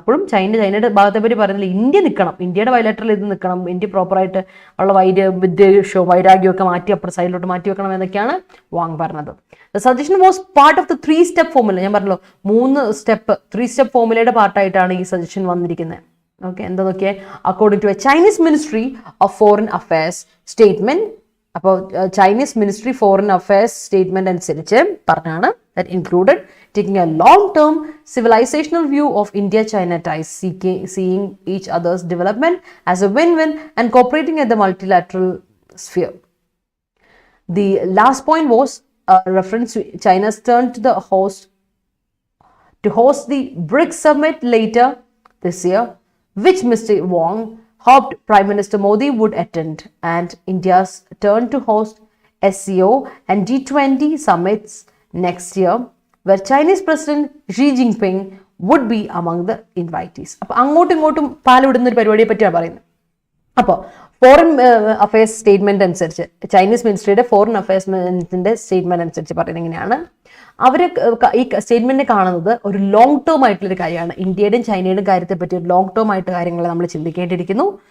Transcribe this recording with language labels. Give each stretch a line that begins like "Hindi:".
Malayalam: അപ്പോഴും ചൈനയുടെ ഭാഗത്തെ പറ്റി പറയുന്നില്ല, ഇന്ത്യ നിൽക്കണം, ഇന്ത്യയുടെ ബൈലാറ്ററൽ ഇത് നിൽക്കണം, ഇന്ത്യ പ്രോപ്പറായിട്ട് ഉള്ള വിദ്വേഷവും വൈരാഗ്യമൊക്കെ മാറ്റി അപ്പുറം സൈഡിലോട്ട് മാറ്റി വെക്കണം എന്നൊക്കെയാണ് വാങ് പറഞ്ഞത്.
English: The suggestion was part of the 3-step formula.
Malayalam: ഞാൻ പറഞ്ഞല്ലോ 3-step ഫോർമുലയുടെ പാർട്ടായിട്ടാണ് ഈ സജഷൻ വന്നിരിക്കുന്നത്.
English: okay,
Malayalam: എന്താ നോക്കിയേ,
English: According to a Chinese ministry of foreign affairs statement.
Malayalam: അപ്പോൾ Chinese ministry foreign affairs statement അനുസരിച്ച് പറഞ്ഞാണ്
English: That included taking a long-term civilizational view of India-China ties, seeing each other's development as a win-win and cooperating at the multilateral sphere. The last point was a reference to China's turn to host the BRICS summit later this year, which Mr. Wong hoped Prime Minister Modi would attend, and India's turn to host SCO and G20 summits next year, where Chinese President Xi Jinping would be among the invitees.
Malayalam: അപ്പോൾ അങ്ങോട്ടും ഇങ്ങോട്ടും പാലുവിടുന്ന ഒരു പരിപാടിയെ പറ്റിയാണ് പറയുന്നത്. അപ്പോൾ foreign affairs statement അനുസരിച്ച്, Chinese മിനിസ്ട്രിയുടെ foreign അഫയേഴ്സിന്റെ statement അനുസരിച്ച് പറയുന്നത് എങ്ങനെയാണ്, അവർ ഈ സ്റ്റേറ്റ്മെന്റിനെ കാണുന്നത് ഒരു ലോങ് ടേം ആയിട്ടുള്ളൊരു കാര്യമാണ്. ഇന്ത്യയുടെയും ചൈനയുടെയും കാര്യത്തെ പറ്റി ഒരു ലോങ് ടേം ആയിട്ട് കാര്യങ്ങൾ നമ്മൾ ചിന്തിക്കേണ്ടിയിരിക്കുന്നു.